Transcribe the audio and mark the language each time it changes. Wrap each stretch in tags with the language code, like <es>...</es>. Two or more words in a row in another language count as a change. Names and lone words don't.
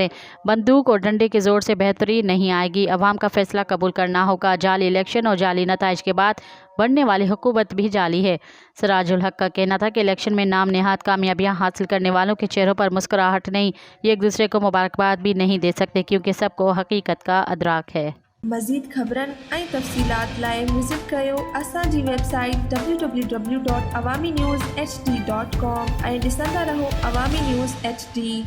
<ur>بندوق اور ڈنڈے کے زور سے بہتری نہیں آئے گی۔ عوام کا فیصلہ قبول کرنا ہوگا۔ جعلی الیکشن اور جعلی نتائج کے بعد بڑھنے والی حکومت بھی جعلی ہے۔ سراج الحق کا کہنا تھا کہ الیکشن میں نام نہاد کامیابیاں حاصل کرنے والوں کے چہروں پر مسکراہٹ نہیں، یہ ایک دوسرے کو مبارکباد بھی نہیں دے سکتے کیونکہ سب کو حقیقت کا ادراک ہے۔</ur> <sd>مزید خبرن ऐं तफ़सीलात लाइ विज़िट कयो असांजी वेबसाइट www.awamiNewsHD.com ऐं ॾिसंदा रहो अवामी न्यूज़ HD।</sd>